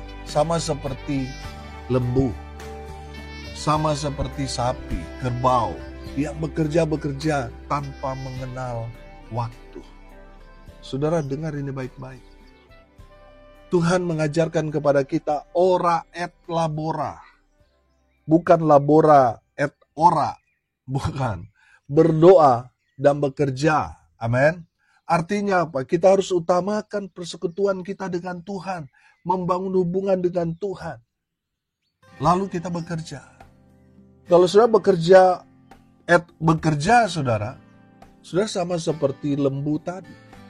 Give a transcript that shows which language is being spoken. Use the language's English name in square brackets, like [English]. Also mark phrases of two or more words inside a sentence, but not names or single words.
[Indonesian] Sama seperti lembu. Sama seperti sapi, kerbau. Yang bekerja tanpa mengenal waktu. Saudara, dengar ini baik-baik. Tuhan mengajarkan kepada kita [Latin] ora et labora. Bukan labora et ora. [Indonesian] Bukan. Berdoa dan bekerja. Amin. Artinya apa? Kita harus utamakan persekutuan kita dengan Tuhan. Membangun hubungan dengan Tuhan. Lalu kita bekerja. Kalau saudara bekerja, saudara sama seperti lembu tadi.